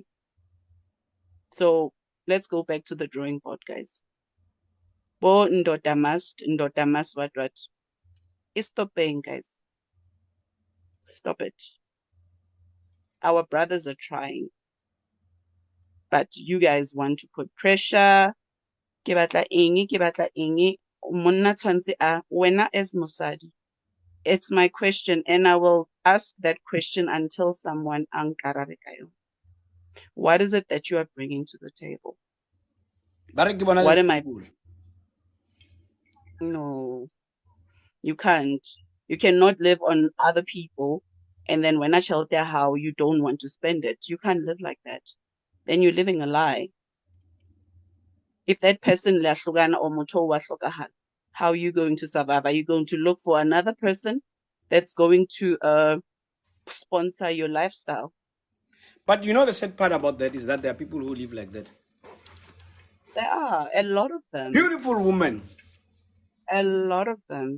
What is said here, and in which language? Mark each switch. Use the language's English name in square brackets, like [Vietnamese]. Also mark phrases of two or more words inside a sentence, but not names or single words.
[English] So let's go back to the drawing board, guys. [Southern Sotho] Bo ndoda [English] must what? Stop paying, guys. Stop it. Our brothers are trying. But you guys want to put pressure. [Southern Sotho] Ke batla eng. Monna tshwantse a, wena as mosadi, [English] It's my question, and I will ask that question until someone [Southern Sotho] ankarare kayo. [English] What is it that you are bringing to the table? What am I? No, you can't. You cannot live on other people, and then when I tell you how you don't want to spend it, you can't live like that. Then you're living a lie. If that person lahlukana or [Southern Sotho] motho wa hlokahala, [English] how are you going to survive? Are you going to look for another person that's going to sponsor your lifestyle? But you know the sad part about that is that there are people who live like that. There are a lot of them. Beautiful women A lot of them.